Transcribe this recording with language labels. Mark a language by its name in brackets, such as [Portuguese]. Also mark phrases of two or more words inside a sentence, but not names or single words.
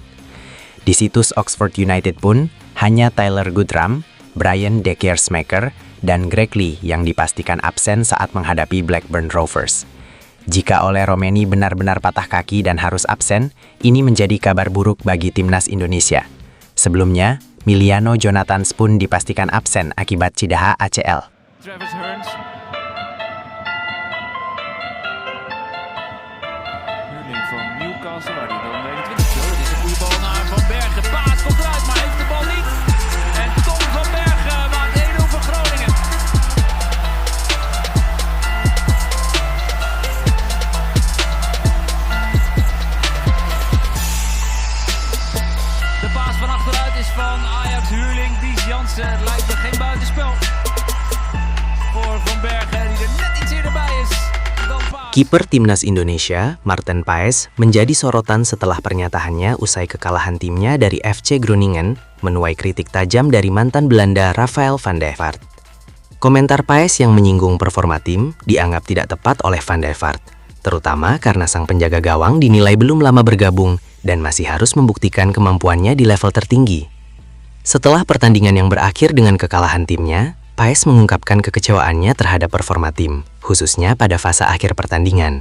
[Indonesian] Di situs Oxford United pun, hanya Tyler Goodram, Brian De Keersmaeker, dan Greg Lee yang dipastikan absen saat menghadapi Blackburn Rovers. Jika Ole Romeni benar-benar patah kaki dan harus absen, ini menjadi kabar buruk bagi timnas Indonesia. Sebelumnya, Miliano Jonathans pun dipastikan absen akibat cedera ACL. [Dutch] Waar die dan 22. Dit is een goede bal naar Van Bergen. Paas komt eruit, maar heeft de bal niet. En Tom van Bergen maakt 1-0 voor Groningen. De paas van achteruit is van Ajax huurling Dies Jansen. Het lijkt me geen buitenspel voor Van Bergen, die er net iets eerder bij is. [Indonesian] Kiper timnas Indonesia, Maarten Paes, menjadi sorotan setelah pernyataannya usai kekalahan timnya dari FC Groningen, menuai kritik tajam dari mantan Belanda Rafael van der Vaart. Komentar Paes yang menyinggung performa tim dianggap tidak tepat oleh van der Vaart, terutama karena sang penjaga gawang dinilai belum lama bergabung dan masih harus membuktikan kemampuannya di level tertinggi. Setelah pertandingan yang berakhir dengan kekalahan timnya, Paes mengungkapkan kekecewaannya terhadap performa tim, khususnya pada fase akhir pertandingan.